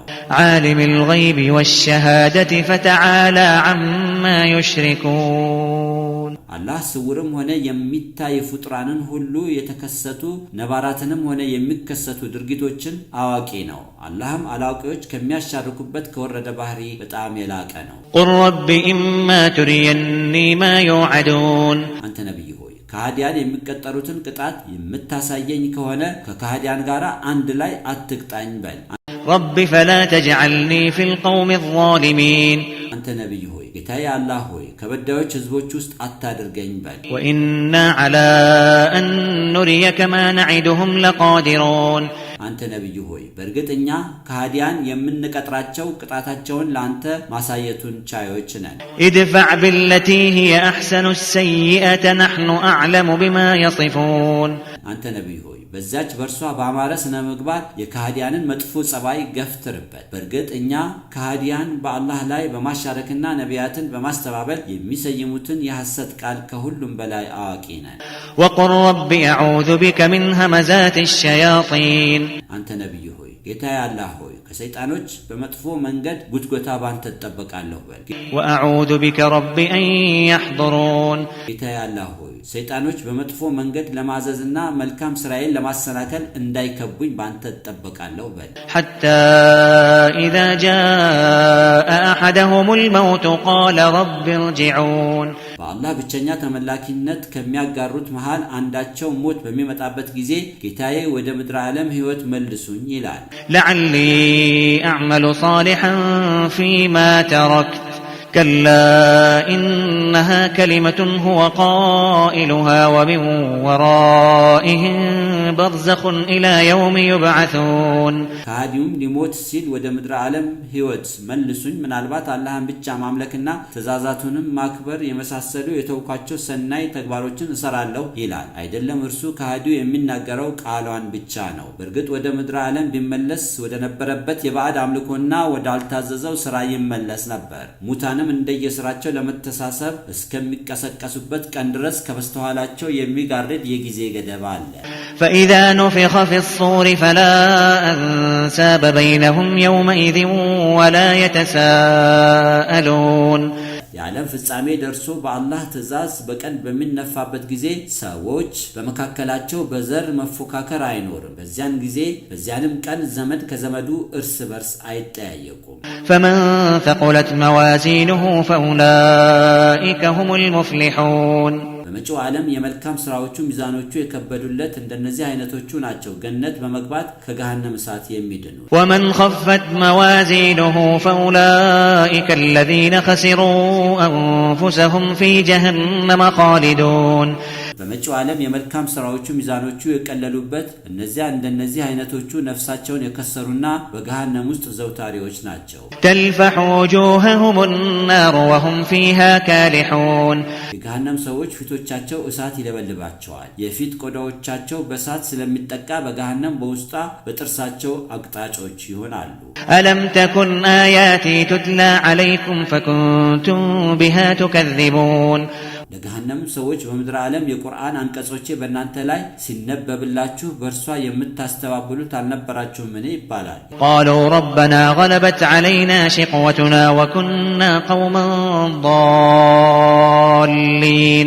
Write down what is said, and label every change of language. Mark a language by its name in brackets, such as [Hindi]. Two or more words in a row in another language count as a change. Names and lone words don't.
[Arabic] عالم الغيب والشهادة فتعالى عما يشركون [Amharic] አላህ ስውርም ሆነ የሚታይ ፍጡራንን ሁሉ የተከሰቱ ነባራትንም ሆነ የሚከሰቱ ድርጊቶችን አዋቂ ነው። አላህም አላዋቂዎች ከሚያሻርኩበት ከወረደ ባህሪ በጣም የላቀ ነው። [Arabic] قل رب إما تريني ما يوعدون [Amharic] አንተ ነብይ ሆይ ካዲያን የሚቀጠሩትን ቅጣት የምታሳየኝ ከሆነ ከካዲያን ጋራ አንድ ላይ አትቅጣኝ በል። [Arabic] رب فلا تجعلني في القوم الظالمين [Amharic] አንተ ነብይ ሆይ ጌታዬ አላህ ሆይ ከበዳዮች ህዝቦች ውስጥ አታድርገኝ በል። [Arabic] وإنا على أن نريك ما نعدهم لقادرون [Amharic] አንተ ነብይ ሆይ በእርግጥኛ ካዲያን የምንቀጥራቸው ቅጣታቸውን ላንተ ማሳየቱን ቻዮች ነን። [Arabic] ادفع بالتي هي أحسن السيئة نحن أعلم بما يصفون [Amharic] አንተ ነብይ ሆይ በዛች በርሷ በአማረ ስነ ምግባር የካዲያንን መጥፎ ጸባይ ገፍትርበት። በእርግጥ እኛ ካዲያን በአላህ ላይ በማሻረክና ነቢያትን በማስተባበል የሚሰይሙትን የሐሰት ቃል ከሁሉም በላይ አዋቂ ነን። [Arabic] وقل رب أعوذ بك من همزات الشياطين [Amharic] አንተ ነብይ ሆይ ጌታዬ አላህ ሆይ ከሰይጣኖች በመጥፎ መንገድ ጉትጎታ ባንተ ተጠበቃለሁ በል። [Arabic] وأعوذ بك رب أن يحضرون [Amharic] ጌታዬ አላህ ሆይ ሰይጣኖች በመጥፎ መንገድ ለማዘዝና መልካም ስራዬን ለማሰናከል እንዳይከቡኝ ባንተ ተጠበቃለሁ በል። [Arabic] حتى إذا جاء أحدهم الموت قال رب ارجعون [Amharic] በአላህ ብቸኛ ተመላኪነት ከሚያጋሩት መሃል አንዳቸው ሞት በሚመጣበት ጊዜ ጌታዬ ወደ ምድር ዓለም ህይወት መልሱኝ ይላል። [Arabic] لعلي أعمل صالحا فيما تركت كلا إنها كلمة هو قائلها ومن ورائهم برزخ إلى يوم يبعثون [Amharic] ካዲውም ሊሞት ሲል ወደ ምድር ዓለም ህይወት መልሱኝ ምናልባት አላህን ብቻ ማምለክና ትእዛዛቱንም ማክበር የመሳሰሉ የተውኳቸው ሰናይ ተግባሮችን እሰራለሁ ይላል። አይደለም እርሱ ካዲው የሚናገረው ቃሏን ብቻ ነው። በእርግጥ ወደ ምድር ዓለም ቢመለስ ወደ ነበረበት የባዕድ አምልኮና ወደ አልታዘዘው ስራ ይመለስ ነበር። ሙታንም እንደየስራቸው ለመተሳሰብ እስከሚቀሰቀሱበት ቀን ድረስ ከበስተኋላቸው የሚጋርድ የጊዜ ገደብ አለ። [Arabic] فإذا نفخ في الصور فلا أنساب بينهم يومئذ ولا يتساءلون [Amharic] የዓለም ፍጻሜ ደርሶ በአላህ ትእዛዝ በቀን በሚነፋበት ጊዜ ሰዎች በመካከላቸው በዘር መፎካከር አይኖርም። በዚያንም ቀን ዘመድ ከዘመዱ እርስ በርስ አይጠያየቁም። [Arabic] فمن ثقلت موازينه فأولئك هم المفلحون [Amharic] በመጪው ዓለም የመልካም ስራዎቹ ሚዛኖቹ የከበዱለት እንደነዚህ አይነቶቹ ናቸው ገነት በመግባት ከገሃነም እሳት የሚድኑ። [Arabic] ومن خفت موازينه فأولئك الذين خسروا أنفسهم في جهنم خالدون [Amharic] በመጪው ዓለም የመልካም ስራዎቹ ሚዛኖቹ የቀለሉበት እንደነዚህ አይነቶቹ ነፍሳቸውን የከሰሩና በገሃነም ውስጥ ዘውታሪዎች ናቸው። [Arabic] تلفح وجوههم النار وهم فيها كالحون [Amharic] የገሃነም ሰዎች ፊቶቻቸው እሳት ይለበልባቸዋል። የፊት ቆዳዎቻቸው በእሳት ስለሚጠቃ በገሃነም በውስጧ በጥርሳቸው አቅጣጫዎች ይሆናሉ። [Arabic] ألم تكن آياتي تتلى عليكم فكنتم بها تكذبون [Amharic] ለገሃነም ሰዎች በምድር ዓለም የቁርአን አንቀጾቼ በእናንተ ላይ ሲነበብላችሁ በእርሷ የምታስተባብሉት አልነበራችሁምን ይባላል። [Arabic] قالوا ربنا غلبت علينا شقوتنا وكنا قوما ضالين